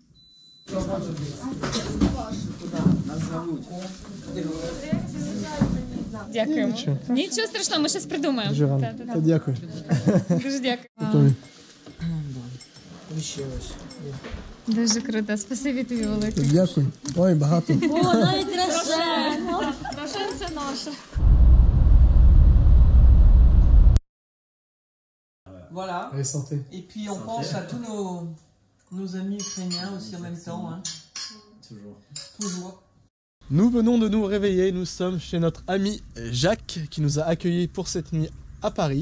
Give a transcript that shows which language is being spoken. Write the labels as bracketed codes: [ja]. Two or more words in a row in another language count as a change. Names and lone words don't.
[uk] Дякуємо. Нічого страшного, ми щось придумаємо. Дуже рано. Дякую. Дуже дякую. Дуже круто, спасибі тобі велике. Дякую. Ой, багато. О, навіть Рошен. Рошен це наша. [fr] Voilà. Allez, santé. Et puis on pense à tous nos amis ukrainiens aussi en même temps. Hein. Toujours. Nous venons de nous réveiller, nous sommes chez notre ami Jacques qui nous a accueillis pour cette nuit à Paris.